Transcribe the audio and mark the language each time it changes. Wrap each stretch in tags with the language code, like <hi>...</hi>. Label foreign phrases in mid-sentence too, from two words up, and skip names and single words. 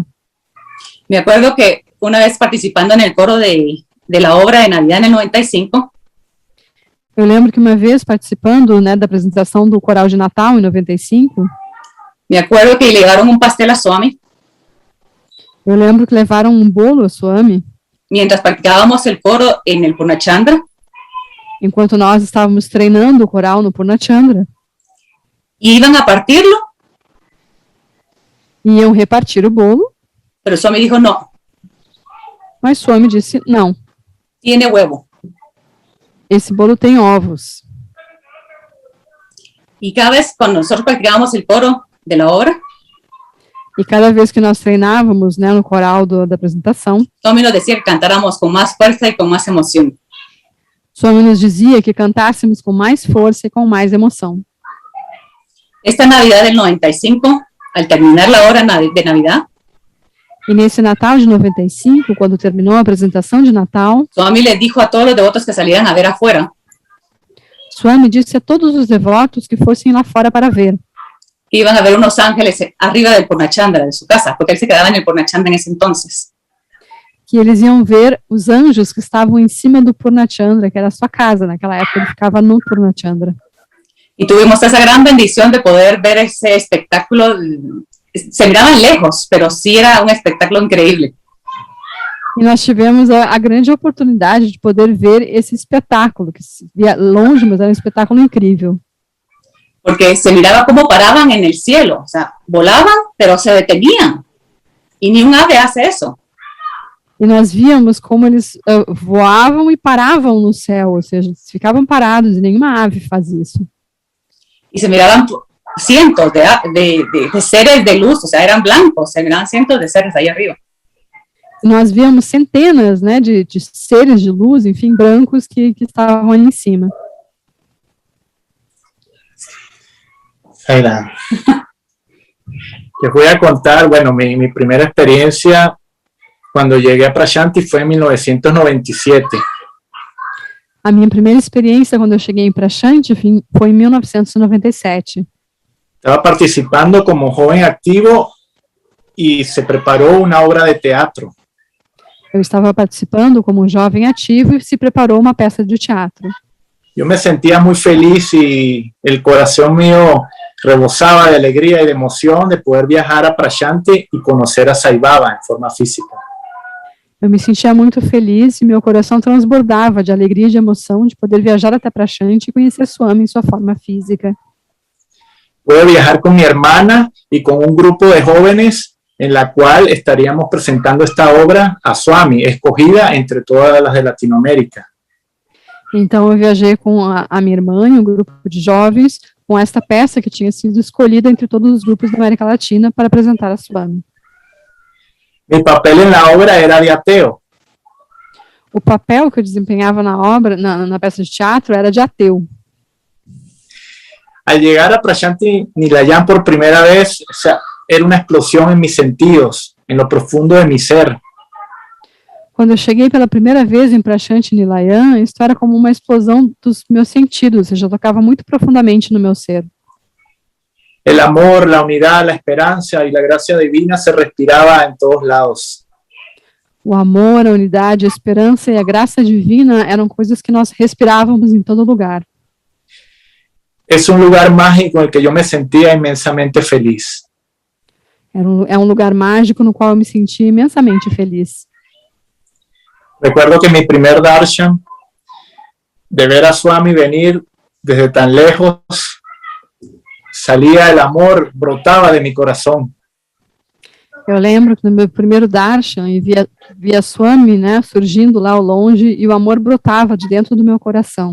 <es>Me acuerdo que una vez participando en el coro de la obra de Navidad en el 95,</es> <pt>Eu lembro que uma vez participando, né, da apresentação do Coral de Natal em 95,</pt> <es>me acuerdo que le llevaron un pastel a Swami</es> <pt>eu lembro que levaram um bolo a Swami,</pt> <es>mientras practicábamos el coro en el Purnachandra,</es> <pt>enquanto nós estávamos treinando o coral no Purnachandra,</pt> <es>y iban a partirlo,</es> <pt>e iam repartir o bolo,</pt> <es>pero Swami dijo, no,</es> <pt>mas Swami disse, não,</pt> <es>tiene huevo.</es> <pt>esse bolo tem ovos.</pt> <es>Y cada vez cuando nosotros practicábamos el coro de la obra,</es> <pt>E cada vez que nós treinávamos, né, no coral da apresentação,</pt> <es>Swami nos decía que cantáramos con más fuerza y con más emoción.</es> <pt>Swami nos dizia que cantássemos com mais força e com mais emoção.</pt> <es>Esta Navidad del 95, al terminar la hora de Navidad,</es> <pt>E nesse Natal de 95, quando terminou a apresentação de Natal,</pt> <es>Swami les dijo a todos los devotos que salieran a ver afuera</es> <pt>Swami disse a todos os devotos que fossem lá fora para ver,</pt> <es>que iban a ver unos ángeles arriba del Purnachandra de su casa, porque él se quedaba en el Purnachandra en ese entonces.</es> <pt>que eles iam ver os anjos que estavam em cima do Purnachandra, que era a sua casa. Naquela época ele ficava no Purnachandra.</pt> <es>Y tuvimos esa gran bendición de poder ver ese espectáculo. Se miraban lejos, pero sí era un espectáculo increíble.</es> <pt>E nós tivemos a grande oportunidade de poder ver esse espetáculo, que se via longe, mas era um espetáculo incrível.</pt> <es>Porque se miraba cómo paraban en el cielo, o sea, volaban, pero se detenían. Y ni un ave hace eso.</es> <pt>E nós víamos como eles voavam e paravam no céu, ou seja, eles ficavam parados e nenhuma ave faz isso.</pt> <es>Y se miraban cientos de seres de luz, o sea, eran blancos, se miraban cientos de seres ahí arriba.</es> <pt>E nós víamos centenas, né, de seres de luz, enfim, brancos que estavam ali em cima.</pt> <es>Aira. Les voy a contar, bueno, mi primera experiencia cuando llegué a Prashanti fue en 1997.</es> <pt>A minha primeira experiência quando eu cheguei em Prashanti foi em 1997.</pt> <es>Estaba participando como joven activo y se preparó una obra de teatro.</es> <pt>Eu estava participando como um jovem ativo e se preparou uma peça de teatro.</pt> <es>Yo me sentía muy feliz y el corazón mío rebosaba de alegría y de emoción de poder viajar a Prashanti y conocer a Sai Baba en forma física.</es> <pt>Eu me sentia muito feliz e meu coração transbordava de alegria e de emoção de poder viajar até Prashanti e conhecer Swami em sua forma física.</pt> <es>Pude viajar con mi hermana y con un grupo de jóvenes en la cual estaríamos presentando esta obra a Swami, escogida entre todas las de Latinoamérica.</es> <pt>Então eu viajei com a minha irmã e um grupo de jovens com esta peça que tinha sido escolhida entre todos os grupos da América Latina para apresentar a Swami.</pt> <es>Mi papel en la obra era de ateo.</es> <pt>O papel que eu desempenhava na obra, na peça de teatro, era de ateu.</pt> <es>Al llegar a Prashanti Nilayam por primera vez, o sea, era una explosión en mis sentidos, en lo profundo de mi ser.</es> <pt>Quando eu cheguei pela primeira vez em Prashanti Nilayam, isso era como uma explosão dos meus sentidos, ou seja, tocava muito profundamente no meu ser.</pt> <es>El amor, la unidad, la esperanza y la gracia divina se respiraba en todos lados.</es> <pt>O amor, a unidade, a esperança e a graça divina eram coisas que nós respirávamos em todo lugar.</pt> <es>Es un lugar mágico en el que yo me sentía inmensamente feliz.</es> <pt>É um lugar mágico no qual eu me sentia imensamente feliz.</pt> <es>Recuerdo que mi primer darshan, de ver a Swami venir desde tan lejos, salía el amor, brotaba de mi corazón.</es> <pt>Eu lembro que no meu primeiro darshan, e via Swami, né, surgindo lá ao longe, e o amor brotava de dentro do meu coração.</pt>